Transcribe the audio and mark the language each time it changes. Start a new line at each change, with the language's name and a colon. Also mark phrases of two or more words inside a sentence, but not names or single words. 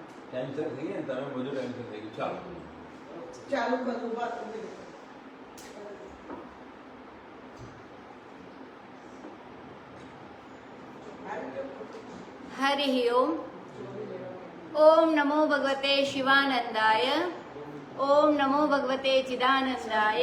Gujarati: ટેન્શન થઈ ગયા ને તમે બધું ટેન્શન થઈ ગયું. ચાલો ચાલુ કરું વાત.
Sanskrit: हरि ओम. ओम नमो भगवते शिवानंदाय. ओम नमो भगवते चिदानंदाय.